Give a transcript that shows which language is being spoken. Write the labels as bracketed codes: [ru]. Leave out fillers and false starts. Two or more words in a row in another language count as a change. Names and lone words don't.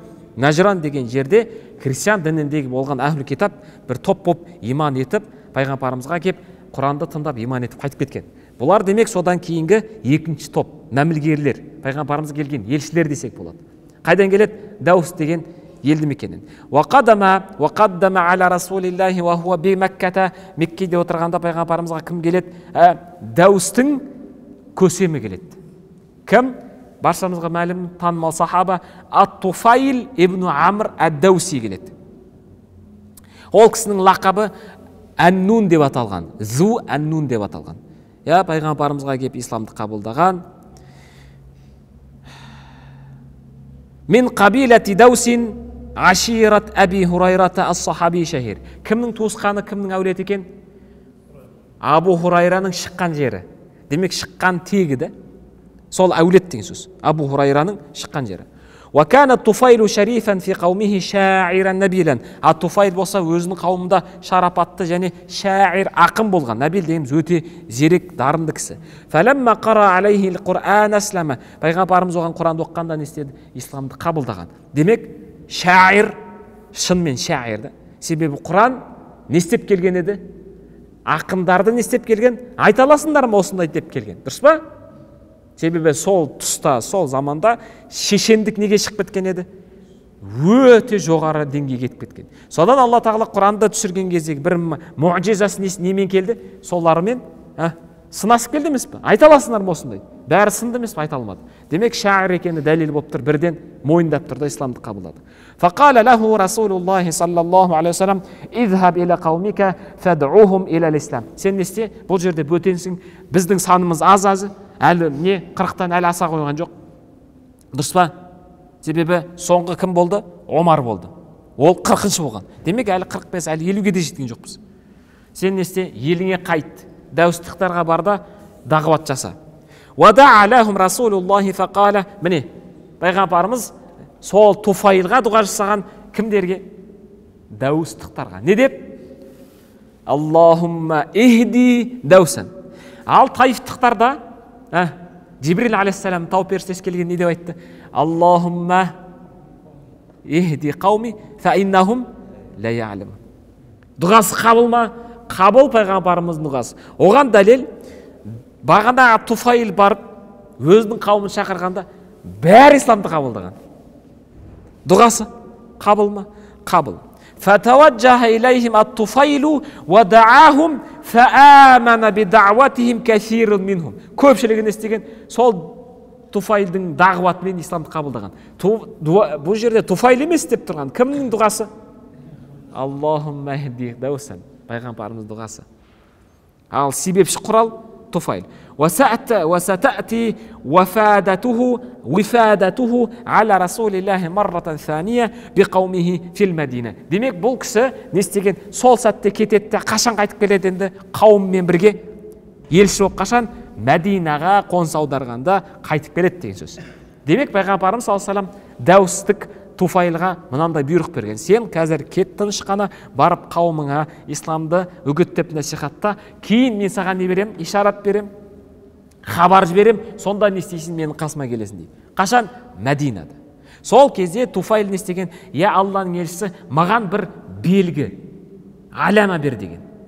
[kk] Нәжран деген жерде христиан дініндегі болған [ar] أهل الكتاب [kk] бір топ боп иман етіп, Пайғамбарымызға кеп Құранды тыңдап иман етіп қайтып кеткен. Бұлар демек содан кейінгі екінші топ мәмілгерлер, Пайғамбарымыз келген елшілер десек болады. Қайдан келеді? Даус деген елді мекеннен. [ar] وقدم على رسول الله وهو بمكة. [kk] Меккеде отырғанда Пайғамбарымызға кім келеді? Даустың көсемі келеді. Кім? баршамызға мәлім танымал сахаба Ат-Туфайл ибн Амр ад-Дауси келеді. Ол кісінің лақабы Ән-Нун деп аталған, Зу Ән-Нун деп аталған. Пайғамбарымызға келіп исламды қабылдаған. [ar] من قبيلة دوس عشيرة أبي هريرة الصحابي الشهير. [kk] Кімнің туысқаны, кімнің әулеті екен? Абу Хурайраның шыққан жері. Демек шыққан тегі де. Сол әулет деген сөз. Абу Хурайраның шыққан жері. [ar] وكان الطفيل شريفا في قومه شاعرا نبيلا. [kk] Ат-Туфайл болса өзінің қауымында шарапатты және шаир ақын болған. Набил дейміз өте зерек, дарынды кісі. [ar] فلما قرأ عليه القرآن أسلم. [kk] Пайғамбарымыз оған Құранды оқығанда не істеді? Исламды қабылдаған. Демек шаир, шынымен шаир да. Себебі Құран не істеп келген еді? Ақындарды не істеп келген? Айта аласыңдар ма осындай деп келген. Дұрыс па? Себебі сол тұста, сол заманда шешендік неге шығып кеткен еді? Өте жоғары деңгейге кетіп кеткен. Содан Алла тағала Құранды түсірген кездегі бір муъжизасы немен келді? Соларымен сынасып келді емес пе? Айта аласыңдар ма осындай? Бәрі сынды емес пе? Айта алмады. Демек шаир екені дәлел болып тұр, бірден мойындап тұр да исламды қабылдады. [ar] فقال له رسول الله صلى الله عليه وسلم اذهب إلى قومك فادعوهم إلى الإسلام. [kk] Сен не істе? Бұл жерде бөтенсің. Біздің санымыз аз-азы. Әлі не 40-тан әлі аса қойған жоқ. Дұрыс па? Себебі соңғы кім болды? Омар болды. Ол 40-шы болған. Демек әлі 45, әлі 50-ге де жеткен жоқпыз. Сен не істе? Еліңе қайт. Дәуістықтарға барда дағуат жаса. [ar] ودعا لهم رسول الله فقال. [kk] Міне, пайғамбарымыз сол Туфайлға дұға жасаған кімдерге? Дәуістықтарға. Не деп? [ar] اللهم اهد دوسا. [kk] Ал таифтықтарда Жибрил алейхиссалам тау періштесі келген не деп айтты? [ar] اللهم اهد قومي فإنهم لا يعلمون. [kk] Дұғасы қабыл ма? Қабыл пайғамбарымыздың дұғасы. Оған дәлел бағана Туфайл барып өзінің қауымын шақырғанда бәрі исламды қабылдаған. Дұғасы қабыл ма? Қабыл. [ar] فتوجه إليهم الطفيل ودعاهم فآمن بدعوتهم كثير منهم. [kk] Көпшілігі не істеген? Сол Туфайлдың дағуатымен исламды қабылдаған. Бұл жерде Туфайл емес деп тұрған. Кімнің дұғасы? [ar] اللهم اهد دوسا. [kk] Пайғамбарымыз дұғасы. Ал себепші құрал Туфайл. [ar] وستأتي وفادته على رسول الله مرة ثانية بقومه في المدينة. [kk] Демек бұл кісі не істеген? Сол сәтте кетеді, қашан қайтып келеді енді? Қауыммен бірге елші болып қашан? Мәдинаға қоныс аударғанда қайтып келеді деген сөз. Демек пайғамбарымыз [ar] صلى الله عليه وسلم [kk] дәуістік Туфайлға мынандай бұйрық берген. Сен қазір кет тыныш қана барып қауымыңа исламды үгіттеп насихатта, кейін мен саған не берем? Ишарат берем, хабар жіберем, сонда не істейсің? Менің қасыма келесің дейді. Қашан? Мәдинада. Сол кезде Туфайл не істеген? Я Алланың елшісі, маған бір белгі, алама бер деген.